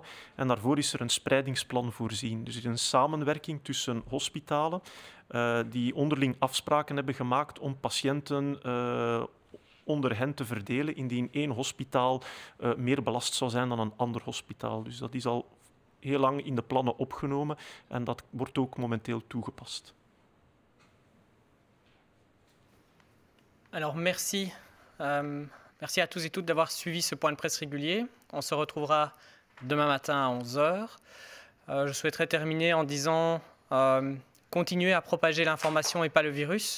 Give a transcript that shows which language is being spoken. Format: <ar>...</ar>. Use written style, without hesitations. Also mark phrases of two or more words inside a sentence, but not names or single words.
<nl>En daarvoor is er een spreidingsplan voorzien. Dus er is een samenwerking tussen hospitalen die onderling afspraken hebben gemaakt om patiënten onder hen te verdelen indien één hospitaal meer belast zou zijn dan een ander hospitaal. Dus dat is al heel lang in de plannen opgenomen en dat wordt ook momenteel toegepast.</nl> <fr>Alors merci. Merci à tous et toutes d'avoir suivi ce point de presse régulier. On se retrouvera demain matin à 11h. Je souhaiterais terminer en disant continuez à propager l'information et pas le virus.</fr>